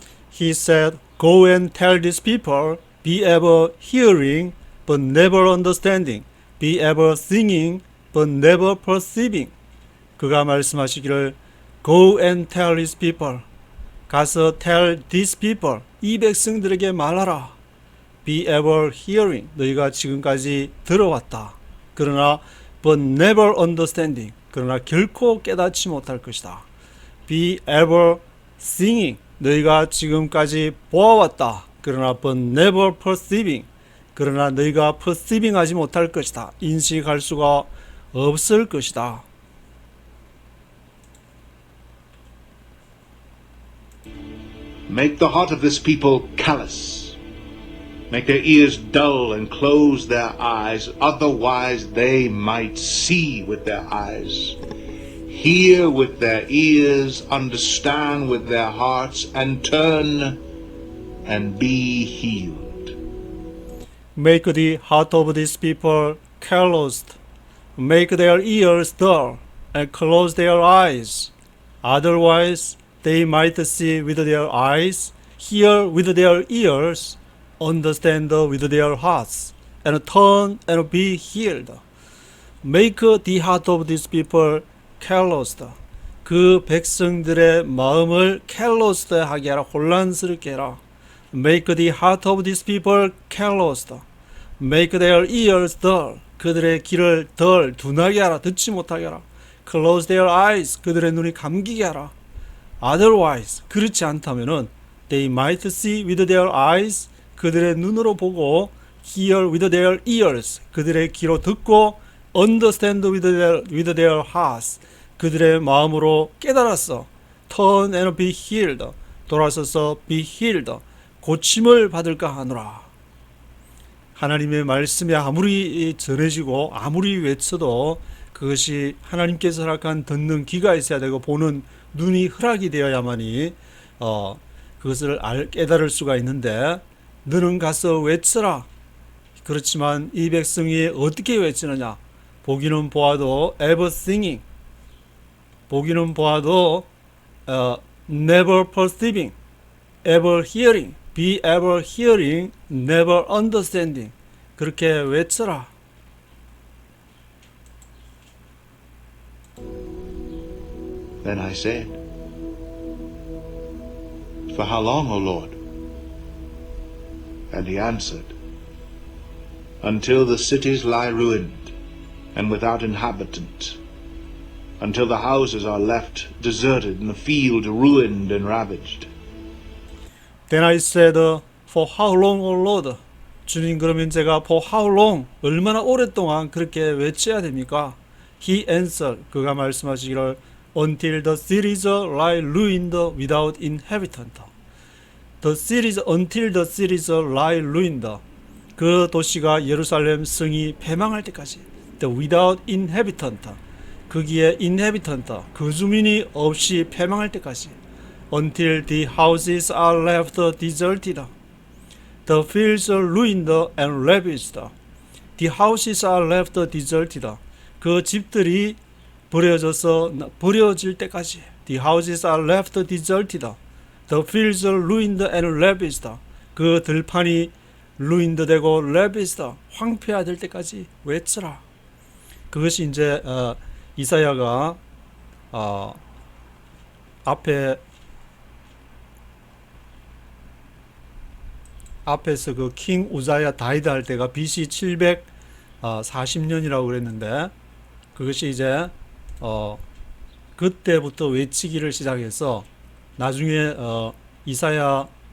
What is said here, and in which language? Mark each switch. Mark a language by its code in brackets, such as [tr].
[en] He said, Go and tell these people, be ever hearing, but never understanding. Be ever seeing, but never perceiving. [ko] 그가 말씀하시기를, [en] Go and tell these people. [ko] 가서 [en] tell these people. [ko] 이 백성들에게 말하라. [en] Be ever hearing. [ko] 너희가 지금까지 들어왔다. 그러나 [en] but never understanding. [ko] 그러나 결코 깨닫지 못할 것이다. [en] Be ever seeing. [ko] 너희가 지금까지 보아왔다. 그러나 [en] but never perceiving. [ko] 그러나 너희가 perceiving 하지 못할 것이다. 인식할 수가 없을 것이다. [en] Make the heart of this people callous. Make their ears dull and close their eyes, otherwise they might see with their eyes, hear with their ears, understand with their hearts, and turn and be healed. Make the heart of these people calloused. Make their ears dull and close their eyes. Otherwise, they might see with their eyes, hear with their ears, understand with their hearts, and turn and be healed. Make the heart of these people calloused. [ko] 그 백성들의 마음을 calloused 하게 하라. 혼란스럽게 해라. [en] Make the heart of these people calloused. Make their ears dull. [ko] 그들의 귀를 둔하게 하라. 듣지 못하게 하라. [en] Close their eyes. [ko] 그들의 눈이 감기게 하라. [en] Otherwise, [ko] 그렇지 않다면은 [en] they might see with their eyes. [ko] 그들의 눈으로 보고 [en] hear with their ears. [ko] 그들의 귀로 듣고 [en] understand with their hearts. [ko] 그들의 마음으로 깨달았어. [en] turn and be healed. [ko] 돌아서서 [en] be healed. [ko] 고침을 받을까 하노라. 하나님의 말씀이 아무리 전해지고 아무리 외쳐도 그것이 하나님께서 허락한 듣는 귀가 있어야 되고 보는 눈이 허락이 되어야만이 그것을 깨달을 수가 있는데 너는 가서 외쳐라. 그렇지만 이 백성이 어떻게 외치느냐? 보기는 보아도 [en] ever singing, 보기는 보아도 never perceiving, ever hearing, be ever hearing, never understanding. [ko] 그렇게 외쳐라. [en] Then I said, For how long, O Lord? And he answered, Until the cities lie ruined and without inhabitant, until the houses are left deserted and the field ruined and ravaged. Then I said, For how long, O Lord? [ko] 주님, 그러면 제가 [en] for how long? [ko] 얼마나 오랫동안 그렇게 외쳐야 됩니까? [en] He answered, [ko] 그가 말씀하시기를 [en] Until the cities lie ruined without inhabitant. Until the cities lie ruined. [ko] 그 도시가 예루살렘 성이 패망할 때까지. [en] The without inhabitant. [ko] 거기에 inhabitant, 그 주민이 없이 패망할 때까지. [en] Until the houses are left deserted. The fields are ruined and ravaged. The houses are left deserted. [ko] 그 집들이 버려질 때까지. [en] The houses are left deserted. The fields are ruined and ravaged. [ko] 그 들판이 ruined 되고 ravaged, 황폐화될 때까지 외쳐라. 그것이 이제 이사야가 앞에서 그 킹 우자야 다이드 할 때가 BC 740년이라고 그랬는데, 그것이 이제 그때부터 외치기를 시작해서 나중에 이사야